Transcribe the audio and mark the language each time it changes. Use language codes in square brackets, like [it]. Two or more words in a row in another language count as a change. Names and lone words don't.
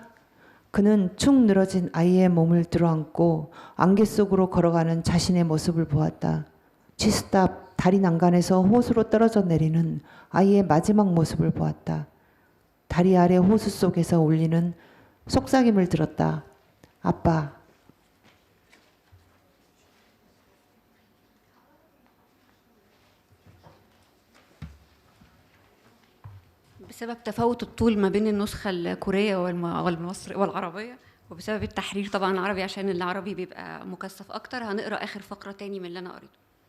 [ko] 그는 축 늘어진 아이의 몸을 들어안고 안개 속으로 걸어가는 자신의 모습을 보았다. 쥐스탑 다리 난간에서 호수로 떨어져 내리는 아이의 마지막 모습을 보았다. 다리 아래 호수 속에서 울리는 속삭임을 들었다. 아빠. [ar] بسبب تفاوت الطول ما بين النسخة الكورية والمصري والعربية، وبسبب التحرير طبعا العربي عشان العربي بيبقى مكثف أكتر، هنقرأ آخر فقرة تاني من اللي أنا قريته.